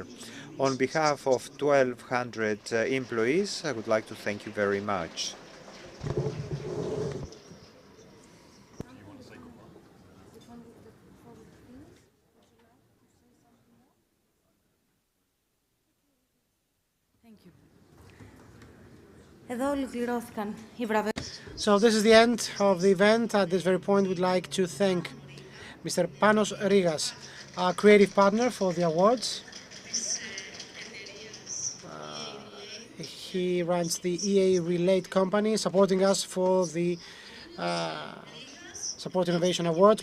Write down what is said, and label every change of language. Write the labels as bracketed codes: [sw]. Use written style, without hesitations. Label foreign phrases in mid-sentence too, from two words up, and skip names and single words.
[en] On behalf of 1,200 employees, I would like to thank you very much. Thank you. [el] Εδώ ολοκληρώθηκαν οι βραβεία. [en] So this is the end of the event. At this very point, we'd like to thank Mr. Panos Rigas, our creative partner for the awards. He runs the EA Relate company, supporting us for the Support Innovation Awards.